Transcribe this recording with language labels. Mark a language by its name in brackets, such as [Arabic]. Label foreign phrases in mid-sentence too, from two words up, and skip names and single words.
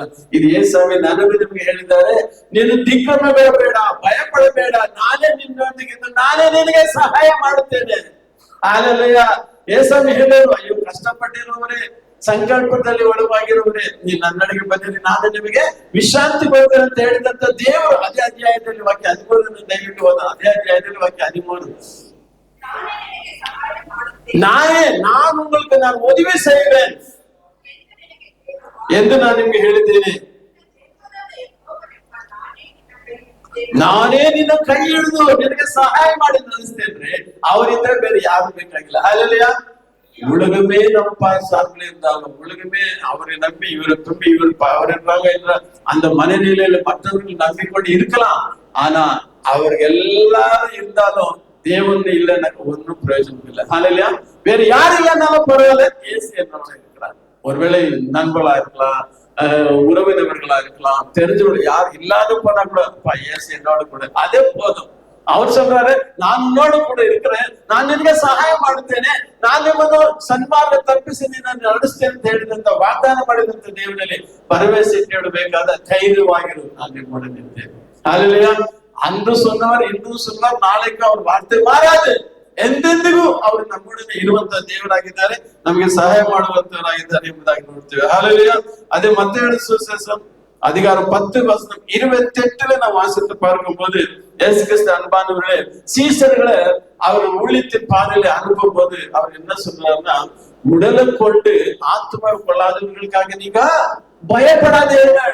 [Kannada] ಇದು ಏಸಾವೆ ನನಗೂ ನಿಮ್ಗೆ ಹೇಳಿದ್ದಾರೆ, ನೀನು ದಿಗ್ಭ್ರಮೆ ಬೇಡ, ಭಯ ಪಡಬೇಡ, ನಾನೇ ನಿನ್ನೊಂದಿಗೆ ನಾನೇ ನಿನಗೆ ಸಹಾಯ ಮಾಡುತ್ತೇನೆ. ಹಾಲೆಲೂಯಾ. ಏಸಾವೆ ಹೇಳಿದ್ರು, ಅಯ್ಯೋ ಕಷ್ಟಪಟ್ಟಿರುವವರೇ, ಸಂಕಲ್ಪದಲ್ಲಿ ಒಳವಾಗಿರುವವರೇ, ನೀವು ನನ್ನಡೆಗೆ ಬಂದಿರಿ, ನಾನು ನಿಮಗೆ ವಿಶ್ರಾಂತಿ ಕೊಡ್ತೇನೆ ಅಂತ ಹೇಳಿದಂತ ದೇವರು ಅದೇ ಅಧ್ಯಾಯದಲ್ಲಿ ವಾಕ್ಯ 13 ದಯವಿಟ್ಟು ಹೋದ. ಅದೇ ಅಧ್ಯಾಯದಲ್ಲಿ ವಾಕ್ಯ 13, [Tamil] நான் உங்களுக்கு நான் உதவி செய்வேன் [Kannada] ಎಂದು ನಾನು ನಿಮ್ಗೆ ಹೇಳಿದ್ದೇನೆ. ನಾನೇ ನಿನ್ನ ಕೈ ಹಿಡಿದು ನಿನಗೆ ಸಹಾಯ ಮಾಡಿ ನಡೆಸ್ತೇನೆ. ಅವರಿದ್ರೆ ಬೇರೆ ಯಾರು ಬೇಕಾಗಿಲ್ಲ. [Tamil] ஹல்லேலூயா. உலகமே நம்ம சார்பில் இருந்தாலும், உலகமே அவரை நம்பி இவரை தும்பி இவர் அவர் என்றாங்க என்ற அந்த மனநிலையில மற்றவர்கள் நம்பிக்கொண்டு இருக்கலாம். ஆனா அவர் எல்லாரும் இருந்தாலும் தேவன் இல்ல எனக்கு ஒன்றும் பிரயோஜனம் இல்லை. ஹல்லேலூயா. வேற யாரு இல்லைன்னாலும் பரவாயில்ல, இயேசு என்னோட இருக்கிறார். ஒருவேளை நண்பர்களா இருக்கலாம், உறவினர்களா இருக்கலாம், தெரிஞ்சவங்க யார் இல்லாத போனா கூட இயேசு என்னோட கூட, அதே போதும். அவர் சொல்றாரு, நான் உன்னோட கூட இருக்கிறேன், நான் [Kannada] ನಿನಗೆ ಸಹಾಯ ಮಾಡುತ್ತೇನೆ, ನಾನು ನಿಮ್ಮನ್ನು ಸನ್ಮಾರ್ಗ ತಪ್ಪಿಸಿ ನಿನ್ನನ್ನು ನಡೆಸ್ತೇನೆ ಅಂತ ಹೇಳಿದಂತ ವಾಗ್ದಾನ ಮಾಡಿದಂತ ದೇವರಲ್ಲಿ ಭರವಸೆ ಇಡಬೇಕಾದ ಧೈರ್ಯವಾಗಿರು, ನಾನು ನಿಮ್ಮೊಡ ನಿಂತೇನೆ. [Tamil] ஹல்லேலூயா. அன்று சொன்னவர் இன்றும் சொன்னார், நாளைக்கு அவர் வார்த்தை மாறாது. [Kannada] ಎಂದೆಂದಿಗೂ ಅವರು ನಮ್ಮೊಡನೆ ಇರುವಂತಹ ದೇವರಾಗಿದ್ದಾರೆ, ನಮಗೆ ಸಹಾಯ ಮಾಡುವಂತವರಾಗಿದ್ದಾರೆ ಎಂಬುದಾಗಿ ನೋಡ್ತೇವೆ. [Tamil] ஹல்லேலூயா. அதே மத்தேயு சுவிசேஷம் அதிகாரம் 10:28 நாம் வாசித்து பார்க்கும்போது, இயேசு கிறிஸ்து அன்பானவர்களே, சீசர்களை அவர் ஊழியத்தின் பாதையில அனுப்பும் போது அவர் என்ன சொல்றாருன்னா, உடலை கொண்டு ஆத்மா கொள்ளாதவர்களுக்காக நீங்க பயப்படாதீர்கள்.